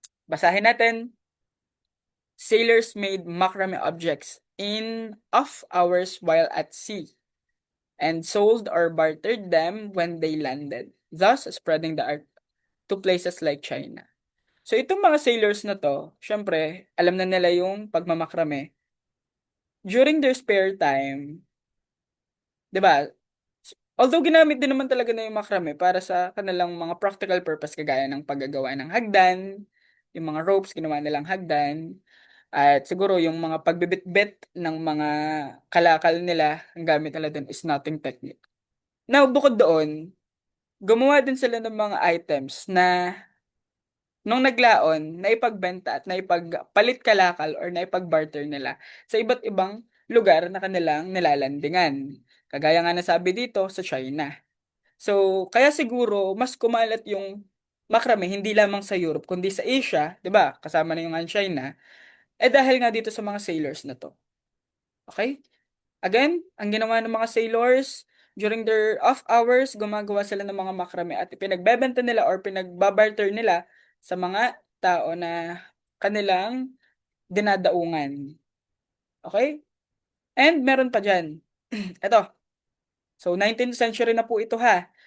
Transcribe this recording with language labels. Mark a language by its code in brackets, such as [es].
[tl] Basahin natin. [en] Sailors made macrame objects in off hours while at sea and sold or bartered them when they landed, thus spreading the art to places like China. [tl] So itong mga sailors na to, syempre, alam na nila yung pagmamakrame. [en] During their spare time, [tl] 'di ba? Although ginamit din naman talaga na yung makrame para sa kanilang mga practical purpose kagaya ng paggagawa ng hagdan, yung mga ropes ginawa nilang hagdan, at siguro yung mga pagbibitbit ng mga kalakal nila, ang gamit nila dun is knotting technique. Now, bukod doon, gumawa din sila ng mga items na nung naglaon, naipagbenta at naipagpalit kalakal or naipagbarter nila sa iba't ibang lugar na kanilang nilalandingan. Kagaya nga nasabi dito sa China. So, kaya siguro mas kumalat yung macrame hindi lamang sa Europe kundi sa Asia, 'di ba? Kasama na yung nga China. Dahil nga dito sa mga sailors na 'to. Okay? Again, ang ginawa ng mga sailors [en] during their off hours, [tl] gumagawa sila ng mga macrame at pinagbebenta nila or pinagbabarter nila sa mga tao na kanilang dinadaungan. Okay? And meron pa dyan. Ito. So, 19th century na po ito ha.